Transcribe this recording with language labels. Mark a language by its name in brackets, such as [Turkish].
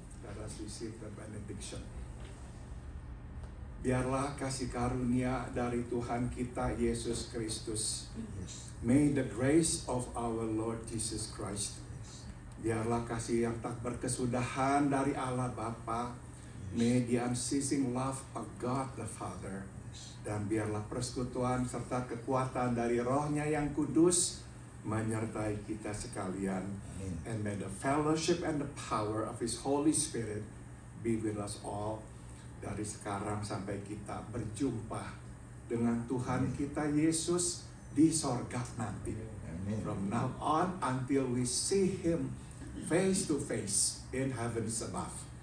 [English] Let us receive the benediction. [Indonesian] Biarlah kasih karunia dari Tuhan kita Yesus Kristus. [English] May the grace of our Lord Jesus Christ. [Indonesian] Biarlah kasih yang tak berkesudahan dari Allah Bapa. [English] May the unceasing love of God the Father. [Indonesian] Dan biarlah persekutuan serta kekuatan dari Roh-Nya yang kudus menyertai kita sekalian. [English] And may the fellowship and the power of His Holy Spirit be with us all. [Indonesian] Dari sekarang sampai kita berjumpa dengan Tuhan kita Yesus di sorga nanti. [English] From now on until we see Him face to face in heavens above.